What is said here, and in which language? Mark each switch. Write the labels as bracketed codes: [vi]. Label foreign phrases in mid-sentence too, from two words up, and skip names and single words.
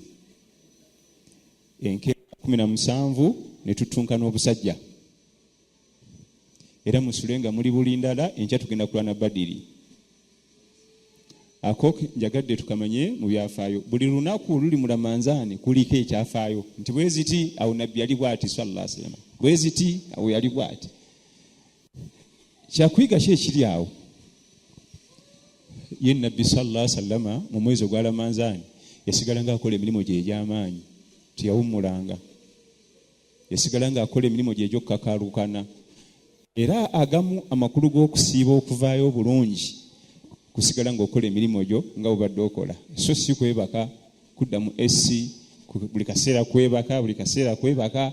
[lg] Enkeera 17 ne tutunkana obusajja, era musule nga muli bulindala. Enkya tugenda kulwana Badiri. Ako njagadde tukamanye mu byafaayo. Buli lunaku luli mu Ramanzaani kuliko ekyafaayo nti bwe ziti awo Nabbi yali bw'ati [ar] صلى الله عليه وسلم, [lg] bwe ziti awo yali bw'ati. Kyakuyiga ki ekiri awo? Ye Nabbi [ar] صلى الله عليه وسلم [lg] mu mwezi ogwa Ramanzaani yasigala ng'akola emirimu gye egy'amaanyi, teyawummulanga. Yasigala ng'akola emirimu gye egy'okukakaalukana, era agamu amakulu g'okusiiba okuvaayo obulungi kusigala ng'okola emirimu gyo nga bw'obadde okola, so si kwebaka kudda mu esi buli kaseera kwebaka, buli kaseera kwebaka.